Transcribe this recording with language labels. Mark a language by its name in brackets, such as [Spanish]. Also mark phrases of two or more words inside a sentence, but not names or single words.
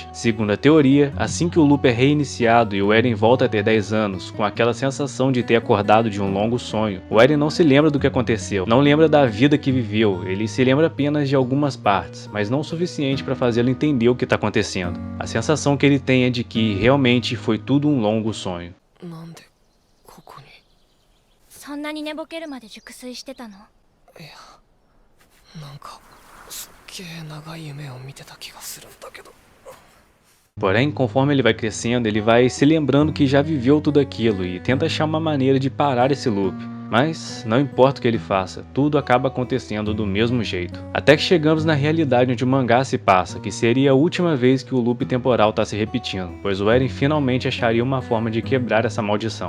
[Portuguese] Segundo a teoria, assim que o loop é reiniciado e o Eren volta a ter 10 anos, com aquela sensação de ter acordado de um longo sonho, o Eren não se lembra do que aconteceu, não lembra da vida que viveu, ele se lembra apenas de algumas partes, mas não o suficiente para fazê-lo entender o que está acontecendo. A sensação que ele tem é de que realmente foi tudo um longo sonho. [Japanese] そんなに寝ぼけるまで熟睡してたの？いや、なんかすっげえ長い夢を見てた気がするんだけど。 [Portuguese] Porém, conforme ele vai crescendo, ele vai se lembrando que já viveu tudo aquilo e tenta achar uma maneira de parar esse loop. Mas, não importa o que ele faça, tudo acaba acontecendo do mesmo jeito. Até que chegamos na realidade onde o mangá se passa, que seria a última vez que o loop temporal está se repetindo, pois o Eren finalmente acharia uma forma de quebrar essa maldição.